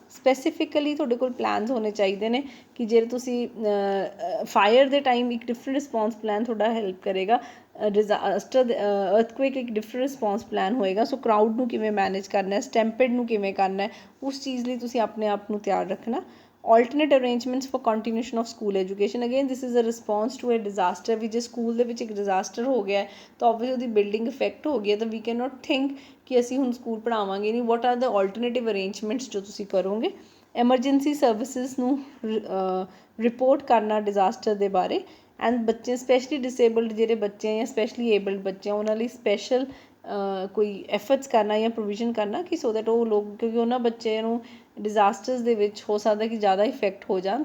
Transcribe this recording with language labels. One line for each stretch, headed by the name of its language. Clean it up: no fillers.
Punjabi: Specifically ਤੁਹਾਡੇ ਕੋਲ plans ਹੋਣੇ ਚਾਹੀਦੇ ਨੇ ਕਿ ਜੇ ਤੁਸੀਂ ਫਾਇਰ ਦੇ ਟਾਈਮ ਇੱਕ ਡਿਫਰੈਂਟ ਰਿਸਪੌਂਸ ਪਲਾਨ ਤੁਹਾਡਾ ਹੈਲਪ ਕਰੇਗਾ, ਡਿਜ਼ਾਸਟਰ ਅਰਥਕੁਏਕ ਇੱਕ ਡਿਫਰੈਂਟ ਰਿਸਪੌਂਸ ਪਲਾਨ ਹੋਏਗਾ। ਸੋ ਕਰਾਊਡ ਨੂੰ ਕਿਵੇਂ ਮੈਨੇਜ ਕਰਨਾ, ਸਟੈਂਪੇਡ ਨੂੰ ਕਿਵੇਂ ਕਰਨਾ, ਉਸ ਚੀਜ਼ ਲਈ ਤੁਸੀਂ ਆਪਣੇ ਆਪ ਨੂੰ ਤਿਆਰ ਰੱਖਣਾ।
English: alternate arrangements for continuation of school education, again this is a response to a disaster।
Punjabi: ਵੀ ਜੇ ਸਕੂਲ ਦੇ ਵਿੱਚ ਇੱਕ ਡਿਜ਼ਾਸਟਰ ਹੋ ਗਿਆ ਤਾਂ ਓਬਵੀਅਸਲੀ ਉਹਦੀ ਬਿਲਡਿੰਗ ਇਫੈਕਟ ਹੋ ਗਈ ਹੈ ਤਾਂ
English: ਵੀ can not think
Punjabi: ਕਿ ਅਸੀਂ ਹੁਣ ਸਕੂਲ ਪੜ੍ਹਾਵਾਂਗੇ ਨਹੀਂ।
English: what are the alternative arrangements
Punjabi: ਜੋ ਤੁਸੀਂ ਕਰੋਗੇ। ਐਮਰਜੈਂਸੀ ਸਰਵਿਸਿਜ਼ ਨੂੰ ਰਿਪੋਰਟ ਕਰਨਾ ਡਿਜ਼ਾਸਟਰ ਦੇ ਬਾਰੇ। ਐਂਡ ਬੱਚੇ ਸਪੈਸ਼ਲੀ ਡਿਸੇਬਲਡ ਜਿਹੜੇ ਬੱਚੇ ਜਾਂ ਸਪੈਸ਼ਲੀ ਏਬਲਡ ਬੱਚੇ ਉਹਨਾਂ ਲਈ ਸਪੈਸ਼ਲ ਕੋਈ ਐਫਰਟਸ ਕਰਨਾ ਜਾਂ ਪ੍ਰੋਵੀਜ਼ਨ ਕਰਨਾ ਕਿ ਸੋ ਦੈਟ ਉਹ ਲੋਕ, ਕਿਉਂਕਿ ਉਹਨਾਂ ਬੱਚਿਆਂ ਨੂੰ ਡਿਜ਼ਾਸਟਰਸ ਦੇ ਵਿੱਚ ਹੋ ਸਕਦਾ ਕਿ ਜ਼ਿਆਦਾ ਇਫੈਕਟ ਹੋ ਜਾਣ।